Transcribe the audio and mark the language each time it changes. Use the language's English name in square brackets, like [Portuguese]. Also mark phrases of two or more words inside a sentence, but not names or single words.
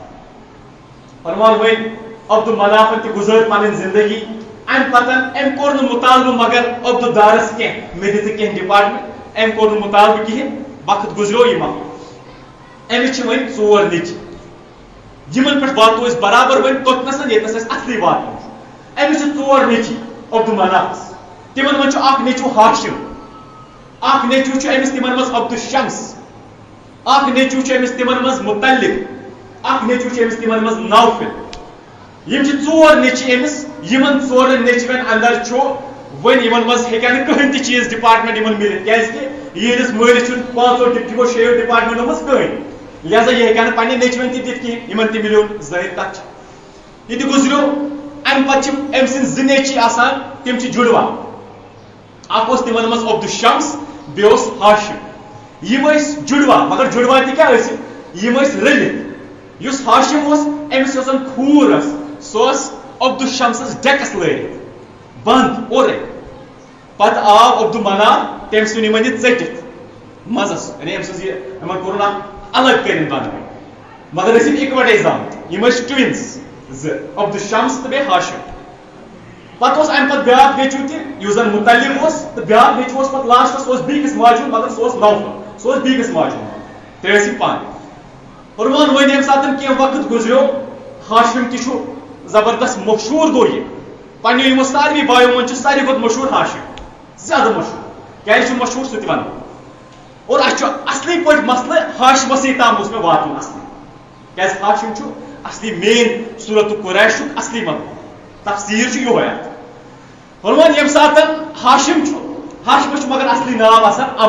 [Kashmiri] فرمان وۄنۍ عبد المنافن تہِ گُزٲر پنٕنۍ زندگی امہِ پتہٕ أمۍ کوٚر نہٕ مُطالبہٕ مگر عبد الدارس کینٛہہ مےٚ دِ ژٕ کینٛہہ ڈپارٹمنٹ أمۍ کوٚر نہٕ مُطالبہٕ کِہینۍ وقت گُزریو یہِ مۄکلو أمِس چھِ وۄنۍ ژور نیٚچِوۍ یِمن پٮ۪ٹھ واتو أسۍ برابر وۄنۍ توٚتنس ییٚتنس اَسہِ اصلی واتُن چھُ أمِس چھِ ژور نیٚچِوۍ عبد المنافس تِمن منٛز چھُ اکھ نیٚچوٗ ہاشم اکھ نیٚچوٗ چھُ أمِس تِمن منٛز عبد الشمس اکھ نیٚچوٗ چھُ أمِس تِمن منٛز مُتلق اکھ نیٚچوٗ چھُ أمِس تِمن منٛز نوفل یِم چھِ ژور نیٚچِوۍ أمِس یِمن ژورن نیٚچوٮ۪ن اندر چھُ وۄنۍ یِمن منٛز ہیٚکہِ ہا نہٕ کٕہٕنۍ تہِ چیٖز ڈپارٹمنٹ یِمن مِلِتھ کیازکہِ یِہنٛدِس مٲلِس چھُنہٕ پانٛژو یِمو شیٚیو ڈپارٹمنٹو منٛز کٕہٕنۍ لہذا یہِ ہیٚکہِ ہا نہٕ پننہِ نیٚچوٮ۪ن تہِ دِتھ کینٛہہ یِمن تہِ مِلیو ظٲہِر کتھ چھِ یہِ تہِ گُزریو امہِ پتہٕ چھِ أمۍ سٕنٛدۍ زٕ نیٚچِوۍ آسان تِم چھِ جُڑوا اکھ اوس تِمن منٛز عبد الشمس بیٚیہِ اوس ہاشم یِم ٲسۍ جُڑوا مگر جُڑوا تہِ کیٛاہ ٲسۍ یِم ٲسۍ رٔلِتھ یُس ہاشم اوس أمِس یۄس زن کھوٗر ٲس سۄ ٲس عبد الشمسس ڈیکس لٲرِتھ بنٛد اورے پتہٕ آو عبد المناف تٔمۍ ژھُن یِمن یہِ ژٔٹِتھ مزس یعنی أمۍ سٕنٛز یہِ یِمن کوٚرُن اکھ الگ کٔرِنۍ دۄنوے مگر ٲسۍ یِم اِکوٹے زامٕتۍ یِم ٲسۍ ٹوِنز زٕ عبد الشمس تہٕ بیٚیہِ ہاشم پتہٕ اوس امہِ پتہٕ بیٛاکھ نیٚچوٗ تہِ یُس زن مُتلق اوس تہٕ بیٛاکھ نیٚچوٗ اوس پتہٕ لاسٹس سُہ اوس بیٚکِس ماجہِ ہُنٛد مگر سُہ اوس نوفل سُہ اوس بیٚکِس ماجہِ ہُنٛد ترٛےٚ ٲسۍ یِم پانہٕ فرمان وۄنۍ ییٚمہِ ساتہٕ کینٛہہ وقت گُزریو ہاشم تہِ چھُ زبردست مشہوٗر گوٚو یہِ پننیو یِمو ساروی بایو منٛز چھُ ساروی کھۄتہٕ مشہوٗر ہاشم زیادٕ مشہوٗر کیازِ چھُ مشہوٗر سُہ تہِ ونو اور اَسہِ چھُ اصلی پٲٹھۍ مسلہٕ ہاشمسٕے تام اوس مےٚ واتُن اصلی کیازِ ہاشم چھُ اصلی مین صوٗرت قُریشُک اصلی مطلب تفسیٖر چھُ یِہوے اتھ فرمان ییٚمہِ ساتہٕ ہاشم چھُ ہاشمس چھُ مگر اصلی ناو آسان